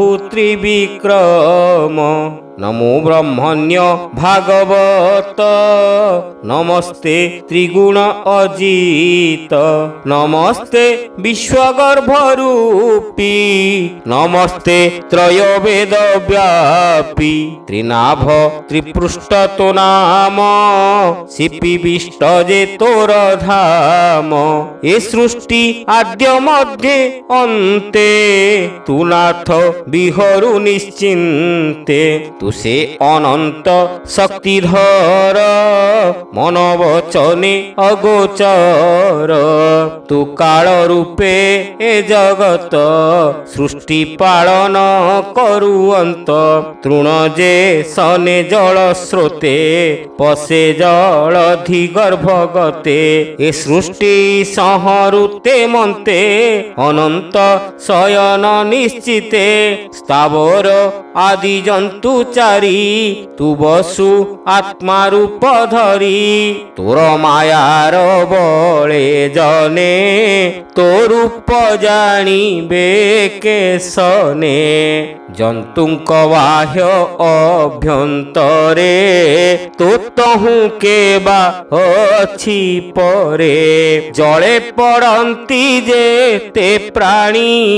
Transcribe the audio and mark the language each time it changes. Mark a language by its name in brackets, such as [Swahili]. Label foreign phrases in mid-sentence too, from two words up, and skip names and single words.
[Odia] ତ୍ରିବିକ୍ରମ ନମୋ ବ୍ରହ୍ମଣ୍ୟ ଭାଗବତ ନମସ୍ତେ ତ୍ରିଗୁଣ ଅଜିତ ନମସ୍ତେ ବିଶ୍ୱଗର୍ଭ ରୂପୀ ନମସ୍ତେ ତ୍ରୟବେଦ ବ୍ୟାପୀ ତ୍ରିନାଭ ତ୍ରିପୃଷ୍ଠ ତୋ ନାମ ଶିପିବିଷ୍ଟ ଜେ ତୋର ଧାମ ଏ ସୃଷ୍ଟି ଆଦ୍ୟ ମଧ୍ୟ ଅନ୍ତେ ତୁ ନାଥ ବିହରୁ ନିଶ୍ଚିନ୍ତେ ତୁ ସେ ଅନନ୍ତ ଶକ୍ତିଧର ମନ ବଚନେ ଅଗୋଚର ତୁ କାଳ ରୂପେ ଏ ଜଗତ ସୃଷ୍ଟି ପାଳନ କରୁଅନ୍ତ ତୃଣ ଜେ ସନେ ଜଳ ସ୍ରୋତେ ପସେ ଜଳଧି ଗର୍ଭଗତେ ଏ ସୃଷ୍ଟି ସଂହରୁତେ ମନ୍ତେ ଅନନ୍ତ ଶୟନ ନିଶ୍ଚିତେ ସ୍ଥାବର ଆଦି ଜନ୍ତୁ ଚାରୀ ତୁ ବସୁ ଆତ୍ମା ରୂପ ଧରୀ ତୋର ମାୟାର ବଳେ ଜନେ ତୋ ରୂପ ଜାନିବେ କେସନେ ଜନ୍ତୁଙ୍କ ବାହ୍ୟ ଅଭ୍ୟନ୍ତରେ ତୋ ତହୁ କେ ବା ଅଛି ପରେ ଜଳେ ପଡ଼ନ୍ତୀ ଜେତେ ପ୍ରାଣୀ